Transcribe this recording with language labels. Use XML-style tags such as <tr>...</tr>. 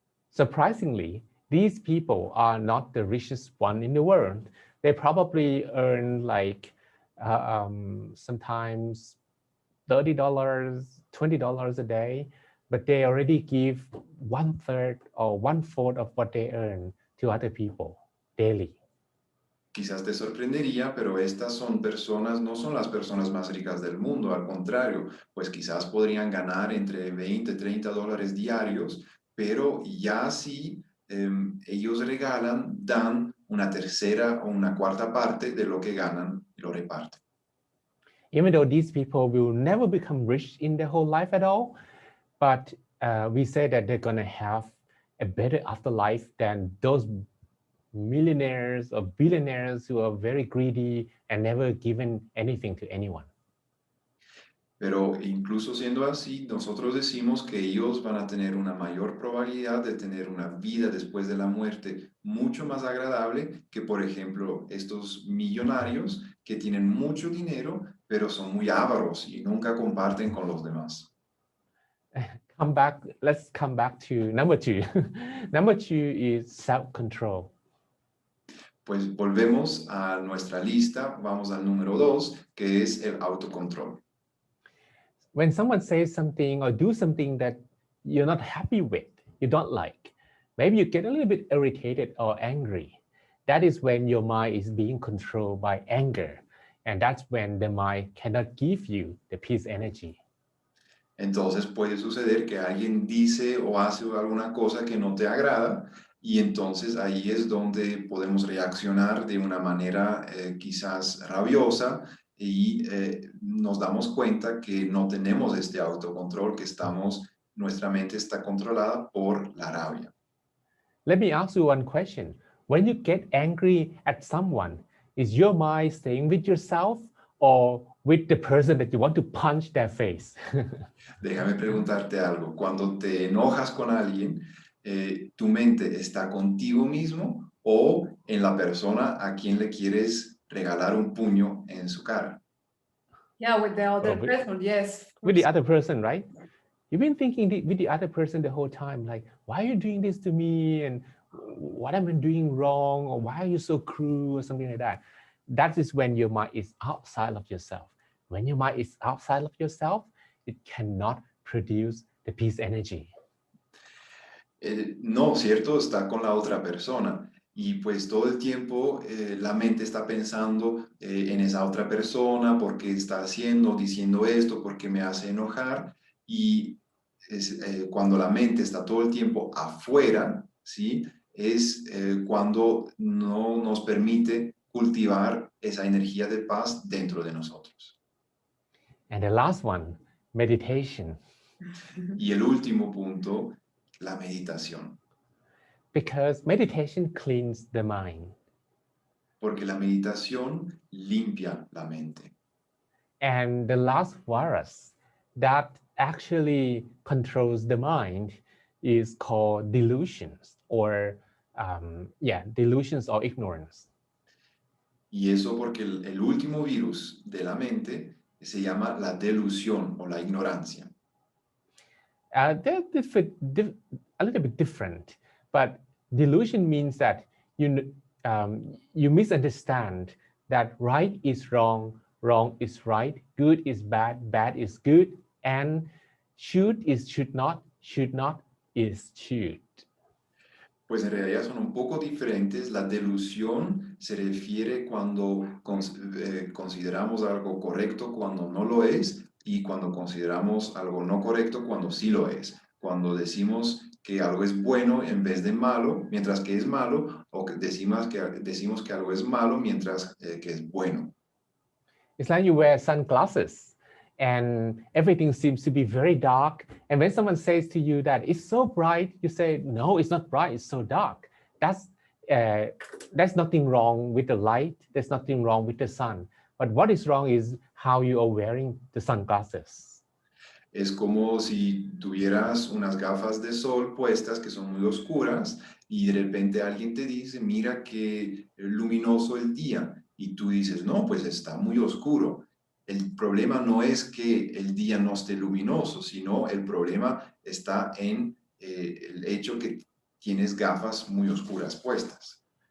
<en>Surprisingly, these people are not the richest one in the world. They probably earn like sometimes $30, $20 a day, but they already give 1/3 or 1/4 of what they earn to other people daily.</en> <es>Quizás te sorprendería, pero estas son personas, no son las personas más ricas del mundo, al contrario, pues quizás podrían ganar entre 20, $30 diarios, pero ya así ellos regalan, dan una tercera o una cuarta parte de lo que ganan y lo reparten.</es> <en>Even though these people will never become rich in their whole life at all, but we say that they're going to have a better afterlife than those millionaires or billionaires who are very greedy and never given anything to anyone.</en> <es>Pero incluso siendo así, nosotros decimos que ellos van a tener una mayor probabilidad de tener una vida después de la muerte mucho más agradable que, por ejemplo, estos millonarios que tienen mucho dinero, pero son muy ávaros y nunca comparten con los demás.</es> <en>Let's come back to number 2. Number 2 is self-control.</en> <es>Pues volvemos a nuestra lista, vamos al número 2, que es el autocontrol.</es> <en>When someone says something or do something that you're not happy with, you don't like, maybe you get a little bit irritated or angry. That is when your mind is being controlled by anger. And that's when the mind cannot give you the peace energy.</en> <es>Entonces puede suceder que alguien dice o hace alguna cosa que no te agrada y entonces ahí es donde podemos reaccionar de una manera quizás rabiosa y nos damos cuenta que no tenemos este autocontrol, que nuestra mente está controlada por la rabia.</es> <en>Let me ask you one question. When you get angry at someone, is your mind staying with yourself or with the person that you want to punch their face?</en> <es>Déjame preguntarte algo. Cuando te enojas con alguien, ¿tu mente está contigo mismo o en la persona a quien le quieres regalar un puño en su cara?</es> <en>Yeah, with the other Well, person, yes. With the other person, right? You've been thinking with the other person the whole time, like, why are you doing this to me? And what am I doing wrong? Or why are you so cruel or something like that? That is when your mind is outside of yourself. When your mind is outside of yourself, it cannot produce the peace energy.</en> <es>No, ¿cierto? Está con la otra persona. Y pues todo el tiempo la mente está pensando en esa otra persona, por qué está haciendo, diciendo esto, por qué me hace enojar. Y cuando la mente está todo el tiempo afuera, ¿sí? Es cuando no nos permite cultivar esa energía de paz dentro de nosotros.</es> <en>And the last one, meditation.</en> <es>Y el último punto, la meditación.</es> <en>Because meditation cleans the mind.</en> <es>Porque la meditación limpia la mente.</es> <en>And the last virus that actually controls the mind is called delusions or delusions or ignorance.</en> <es>Y eso porque el último virus de la mente se llama la delusión o la ignorancia.</es> <en>They're a little bit different, but delusion means that you misunderstand that right is wrong, wrong is right, good is bad, bad is good, and should is should not is should.</en> <es>Pues en realidad son un poco diferentes. La delusión se refiere cuando consideramos algo correcto cuando no lo es y cuando consideramos algo no correcto cuando sí lo es. Cuando decimos que algo es bueno en vez de malo, mientras que es malo, o que decimos que algo es malo mientras que es bueno.</es> <en>It's like you wear sunglasses and everything seems to be very dark. And when someone says to you that it's so bright, you say, no, it's not bright, it's so dark. There's nothing wrong with the light. There's nothing wrong with the sun. But what is wrong is how you are wearing the sunglasses.</en> <es>Es como si tuvieras unas gafas de sol puestas que son muy oscuras y de repente alguien te dice, mira qué luminoso el día. Y tú dices, no, pues está muy oscuro. El problema no es que el día no esté luminoso, sino el problema está en el hecho que tienes gafas muy oscuras puestas.</es>